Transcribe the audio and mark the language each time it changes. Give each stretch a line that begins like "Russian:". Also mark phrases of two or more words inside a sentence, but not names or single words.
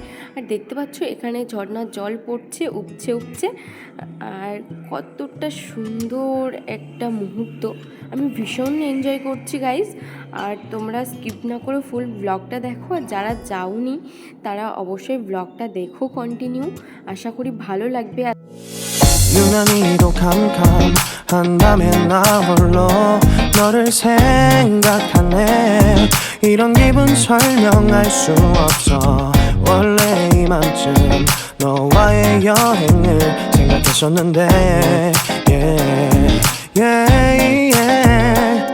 Bangla: আর দেখতে পাচ্ছ এখানে ঝর্ণার জল পড়ছে উপচে উপচে, আর কতটা সুন্দর একটা মুহূর্ত। আমি ভীষণ এনজয় করছি গাইজ। আর তোমরা স্কিপ না করে ফুল ব্লগটা দেখো, আর যারা যাওনি তারা অবশ্যই ব্লগটা দেখো কন্টিনিউ, আশা করি ভালো লাগবে।
Korean: 유난히도 캄캄한 밤에 나 홀로 너를 생각하네. 이런 기분 설명할 수 없어. 원래 이맘쯤 너와의 여행을 생각했었는데
English: yeah, yeah, yeah.